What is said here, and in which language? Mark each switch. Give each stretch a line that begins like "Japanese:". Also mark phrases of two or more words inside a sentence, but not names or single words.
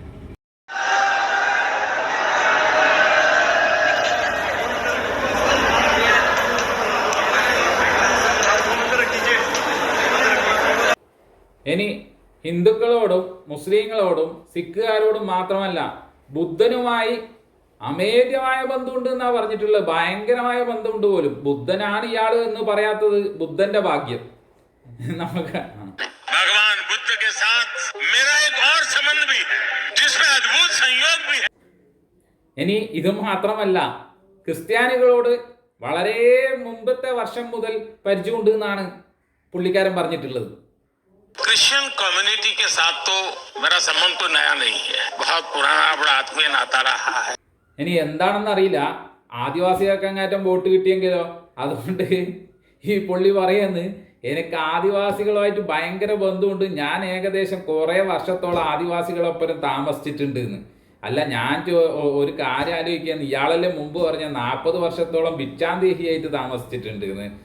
Malayalam: ഇനി ഹിന്ദുക്കളോടും മുസ്ലിങ്ങളോടും സിഖുകാരോടും മാത്രമല്ല, ബുദ്ധനുമായി അമേദ്യമായ ബന്ധമുണ്ട് എന്നാ പറഞ്ഞിട്ടുള്ളത്. ഭയങ്കരമായ ബന്ധമുണ്ട് പോലും. ബുദ്ധനാണ് ഇയാൾ എന്ന് പറയാത്തത് ബുദ്ധന്റെ ഭാഗ്യം. നമുക്ക്
Hindi: भगवान बुद्ध के साथ मेरा एक और संबंध भी है, जिसमें अद्भुत संयोग भी है.
Malayalam: ഇനി ഇത് മാത്രമല്ല, ക്രിസ്ത്യാനികളോട് വളരെ മുമ്പത്തെ വർഷം മുതൽ പരിചയമുണ്ട് എന്നാണ് പുള്ളിക്കാരൻ പറഞ്ഞിട്ടുള്ളത്. क्रिश्चियन कम्युनिटी के साथ तो मेरा संबंध तो नया नहीं है, बहुत पुराना बड़ा आत्मीय नाता रहा है. ഇനി എന്താണെന്ന് അറിയില്ല, ആദിവാസികൾക്ക് അങ്ങേറ്റം വോട്ട് കിട്ടിയെങ്കിലോ. അതുകൊണ്ട് ഈ പുള്ളി പറയുന്നത് എനിക്ക് ആദിവാസികളുമായിട്ട് ഭയങ്കര ബന്ധമുണ്ട്, ഞാൻ ഏകദേശം കുറേ വർഷത്തോളം ആദിവാസികളൊപ്പം താമസിച്ചിട്ടുണ്ട് എന്ന്. അല്ല, ഞാൻ ഒരു കാര്യം ആലോചിക്കുകയാണ്, ഇയാളല്ലേ മുമ്പ് പറഞ്ഞ 40 വർഷത്തോളം ഭിക്ഷാന്തേഹിയായിട്ട് താമസിച്ചിട്ടുണ്ട് എന്ന്.